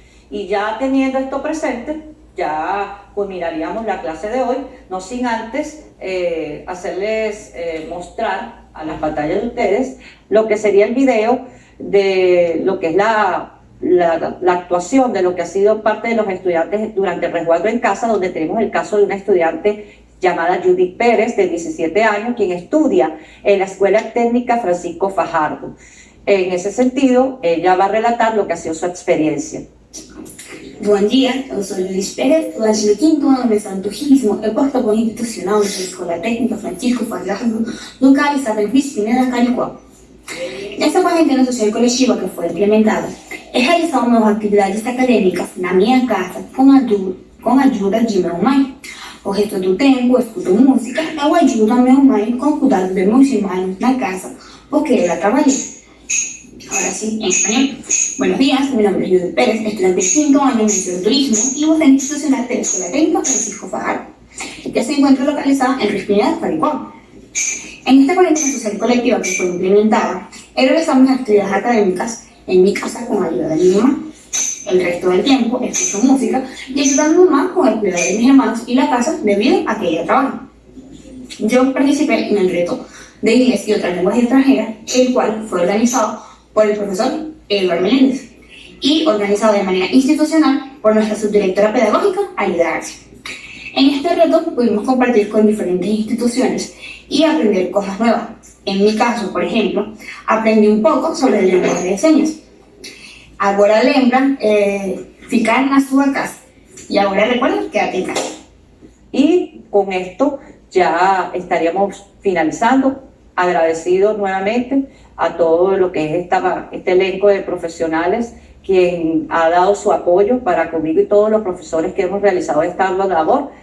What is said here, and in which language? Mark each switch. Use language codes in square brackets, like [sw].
[es] Y ya teniendo esto presente, ya culminaríamos la clase de hoy, no sin antes hacerles mostrar a las pantallas de ustedes lo que sería el video de lo que es la actuación de lo que ha sido parte de los estudiantes durante el resguardo en casa, donde tenemos el caso de una estudiante llamada Judith Pérez, de 17 años, quien estudia en la Escuela Técnica Francisco Fajardo. En esse sentido, ella va a relatar lo que ha sido su experiencia. [pt] Bom dia, eu sou Judith Pérez, estudante do quinto ano de Santo Turismo e porta-voz institucional da Escola Técnica Francisco Fajardo, localizada em Crispina, Caricuá. Nessa quarentena social e coletiva que foi implementada, realizamos atividades acadêmicas na minha casa com a ajuda de minha mãe. O resto do tempo, escuto música e eu ajudo a minha mãe com o cuidado de meus irmãos na casa, porque ela trabalha. [es] Ahora sí, en español. Buenos días, mi nombre es Judith Pérez, estudiante de 5 años en Turismo y docente institucional de la Escuela Técnica Francisco Fajardo, que se encuentra localizada en Crispina, Caricuá. En esta cuarentena social colectiva que fue implementada, realizamos actividades académicas en mi casa con ayuda de mi mamá. El resto del tiempo escucho música y ayudo a mi mamá con el cuidado de mis hermanos y la casa debido a que ella trabaja. Yo participé en el reto de inglés y otras lenguas extranjeras, el cual fue organizado por el profesor Eduardo Meléndez y organizado de manera institucional por nuestra subdirectora pedagógica, Aida Arce. En este reto pudimos compartir con diferentes instituciones y aprender cosas nuevas. En mi caso, por ejemplo, aprendí un poco sobre el lenguaje de señas. Ahora [pt] lembra ficar na sua casa. [es] Y ahora recuerda, quédate en casa. Y con esto ya estaríamos finalizando, agradecido nuevamente a todo lo que es este elenco de profesionales quien ha dado su apoyo para conmigo y todos los profesores que hemos realizado esta ardua labor.